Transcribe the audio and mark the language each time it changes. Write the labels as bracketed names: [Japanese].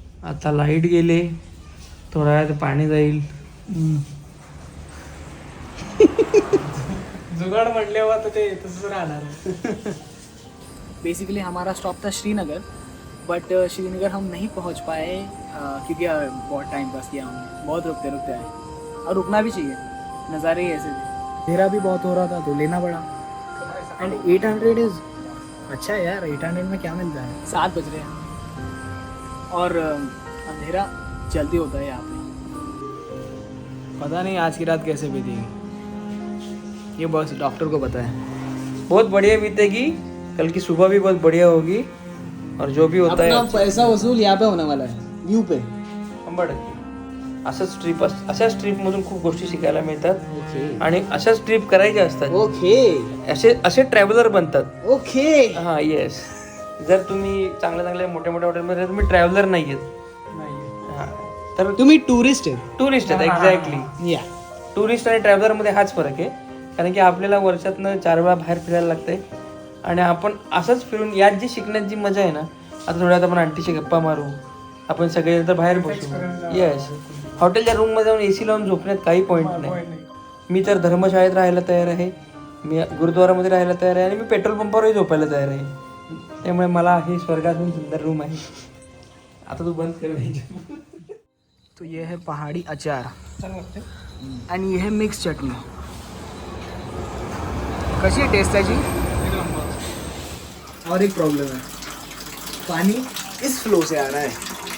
[Marathi] आता लाईट गेले, थोड्या वेळात पाणी जाईल. जुगाड म्हटल्यावर तर ते तसंच राहणार. [Hindi] बेसिकली हमारा स्टॉप था श्रीनगर, बट श्रीनगर हम नहीं पहुंच पाए क्योंकि बहुत टाइम पास किया हमने, बहुत रुकते रुकते आए और रुकना भी चाहिए, नज़ारे ही ऐसे थे। अंधेरा भी बहुत हो रहा था तो लेना पड़ा। एंड 800 इज़ अच्छा है यार, 800 में क्या मिलता है। 7 बज रहे हैं और अंधेरा जल्दी होता है यहाँ पे। पता नहीं आज की रात कैसे बीतेगी, ये बस डॉक्टर को पता है। बहुत बढ़िया बीतेगी, कल की सुबह भी बहुत बढ़िया होगी और जो भी होता अपना है पैसा वसूल यहाँ पे होने वाला है, व्यू पे। 100%. [Marathi] असंच ट्रिप अशाच ट्रिपमधून खूप गोष्टी शिकायला मिळतात आणि अशाच ट्रिप करायच्या असतात. [English] okay [Marathi] असे ट्रॅव्हलर बनतात. [English] Okay हां yes. [Marathi] जर तुम्ही चांगल्या मोठ्या हॉटेलमध्ये तुम्ही ट्रॅव्हलर नाही आहेत, हां तर तुम्ही टुरिस्ट आहे. टुरिस्ट आहेत. एक्झॅक्टली. या टुरिस्ट आणि ट्रॅव्हलरमध्ये हाच फरक आहे, कारण की आपल्याला वर्षातनं 4 वेळा बाहेर फिरायला लागतंय आणि आपण असंच फिरून यात जी शिकण्यात जी मजा आहे ना, आता थोड्यात आपण आंटीशी गप्पा मारू, आपण सगळे तर बाहेर बसू. येस. हॉटेलच्या रूममध्ये जाऊन AC लावून झोपण्यात काही पॉईंट नाही. मी तर धर्मशाळेत राहायला तयार आहे, मी गुरुद्वारामध्ये राहायला तयार आहे आणि मी पेट्रोल पंपावरही झोपायला तयार आहे. त्यामुळे मला हे स्वर्गातून सुंदर रूम आहे. आता तू बंद कर. [Hindi] तो ये है पहाड़ी अचार एंड ये है मिक्स चटनी. कशी है टेस्ट है जी? और एक प्रॉब्लम है, पानी इस फ्लो से आ रहा है.